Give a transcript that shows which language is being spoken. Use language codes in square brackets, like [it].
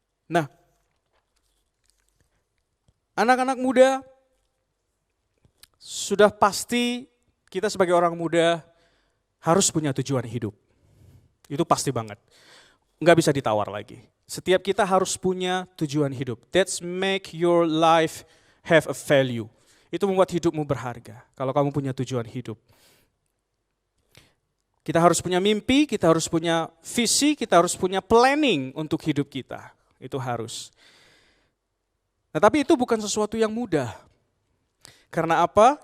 [id] Nah, anak-anak muda, sudah pasti kita sebagai orang muda harus punya tujuan hidup. Itu pasti banget. Nggak bisa ditawar lagi. Setiap kita harus punya tujuan hidup. [en] That's make your life have a value. [id] Itu membuat hidupmu berharga. Kalau kamu punya tujuan hidup. Kita harus punya mimpi, kita harus punya visi, kita harus punya planning untuk hidup kita. Itu harus. Nah, tapi itu bukan sesuatu yang mudah. Karena apa?